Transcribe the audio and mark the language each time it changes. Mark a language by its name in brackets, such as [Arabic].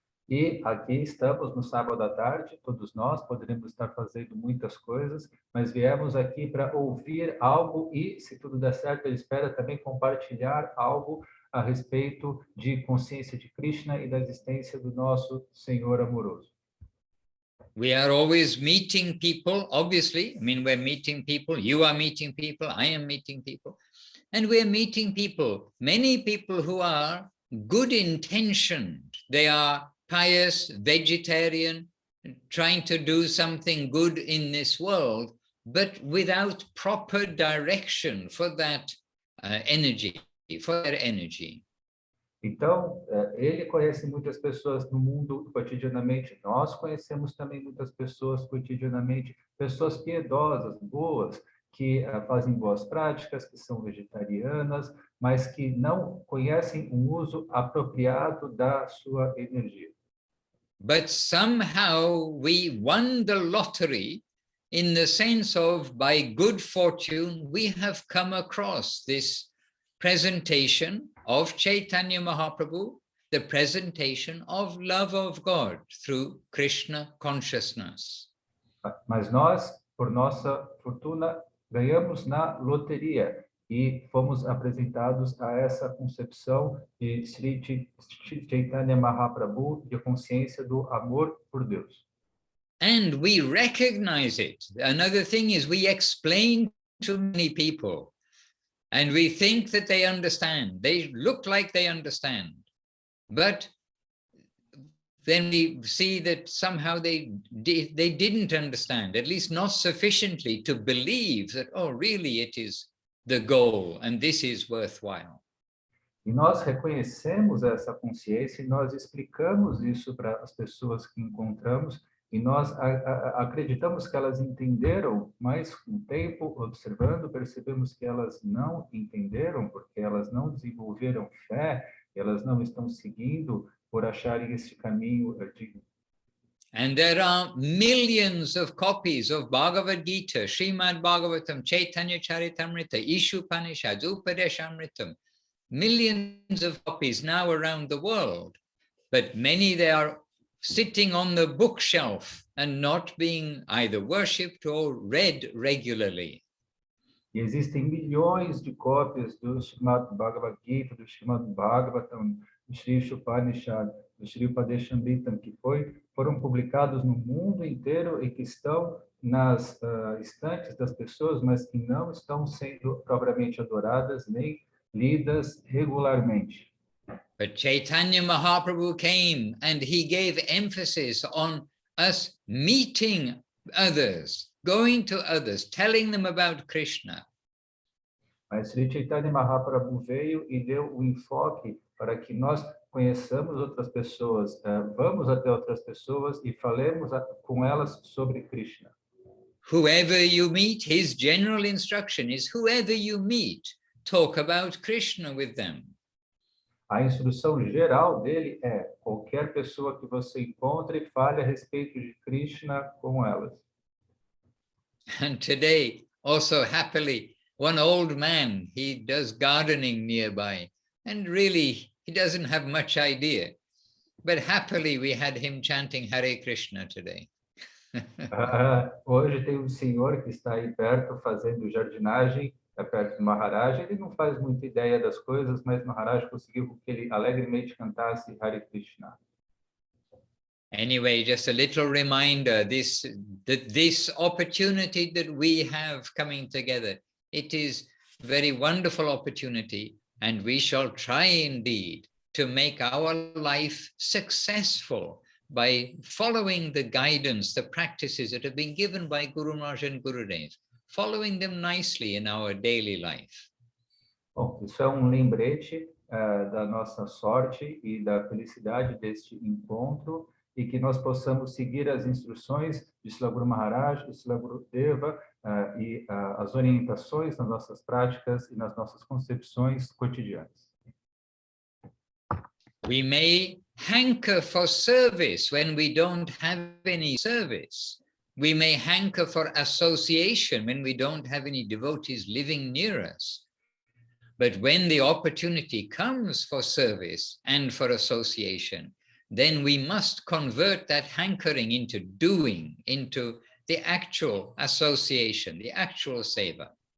[Portuguese] E aqui estamos no sábado à tarde, todos nós poderíamos estar fazendo muitas coisas, mas viemos aqui para ouvir algo e, se tudo der certo, ele espera também compartilhar algo a respeito de consciência de Krishna e da existência do nosso Senhor amoroso. [English] We are always meeting people, obviously. I mean, we're meeting people, you are meeting people, I am meeting people. And we're meeting people, many people who are good intentioned. They are pious, vegetarian, trying to do something good in this world, but without proper direction for that energy, for their energy. [Portuguese] Então, ele conhece muitas pessoas no mundo cotidianamente. Nós conhecemos também muitas pessoas cotidianamente, pessoas piedosas, boas, que fazem boas práticas, que são vegetarianas, mas que não conhecem um uso apropriado da sua energia. [English] But somehow we won the lottery in the sense of, by good fortune, we have come across this presentation of Chaitanya Mahaprabhu, the presentation of love of God through Krishna consciousness. [Portuguese] Mas nós, por nossa fortuna, ganhamos na loteria e fomos apresentados a essa concepção de Sri Chaitanya Mahaprabhu, de consciência do amor por Deus. [English] And we recognize it. Another thing is we explain to many people and we think that they understand. They look like they understand. But then we see that somehow they didn't understand, at least not sufficiently to believe that, oh, really it is the goal and this is worthwhile. [Portuguese] E nós reconhecemos essa consciência e nós explicamos isso para as pessoas que encontramos e nós acreditamos que elas entenderam, mas com o tempo, observando, percebemos que elas não entenderam porque elas não desenvolveram fé, elas não estão seguindo por acharem esse caminho digno. [English] And there are millions of copies of Bhagavad Gita, Srimad Bhagavatam, Chaitanya Charitamrita, Ishupanishads, Upadeshamritam, millions of copies now around the world, but many they are sitting on the bookshelf and not being either worshipped or read regularly. [Portuguese] E existem milhões de cópias do Srimad Bhagavad Gita, do Srimad Bhagavatam, do Sri Upanishad, do Sri Upadeshamritam, que foram publicados no mundo inteiro e que estão nas estantes das pessoas, mas que não estão sendo propriamente adoradas nem lidas regularmente. [English] But Chaitanya Mahaprabhu came and he gave emphasis on us meeting others, going to others, telling them about Krishna. [Portuguese] Mas Sri Chaitanya Mahaprabhu veio e deu o enfoque para que nós conheçamos outras pessoas, vamos até outras pessoas e falemos com elas sobre Krishna. [English] Whoever you meet, his general instruction is whoever you meet, talk about Krishna with them. [Portuguese] A instrução geral dele é qualquer pessoa que você encontre, fale a respeito de Krishna com elas. [English] And today, also happily, one old man, he does gardening nearby, and really he doesn't have much idea. But happily we had him chanting Hare Krishna today. [Portuguese] Hoje tem um senhor que está aí perto fazendo jardinagem, perto do Maharaj, ele não faz muita ideia das coisas, mas Maharaj conseguiu que ele alegremente cantasse Hare Krishna. [English] Anyway, just a little reminder, this opportunity that we have coming together, it is a very wonderful opportunity, and we shall try indeed to make our life successful by following the guidance, the practices that have been given by Guru Maharaj and Gurudev, following them nicely in our daily life. [Portuguese] Bom, isso é lembrete da nossa sorte e da felicidade deste encontro, e que nós possamos seguir as instruções de Srila Guru Maharaj, de Srila Gurudeva e as orientações nas nossas práticas e nas nossas concepções cotidianas. [English] We may hanker for service when we don't have any service. We may hanker for association when we don't have any devotees living near us. But when the opportunity comes for service and for association, then we must convert that hankering into doing, into the actual association, the actual seva.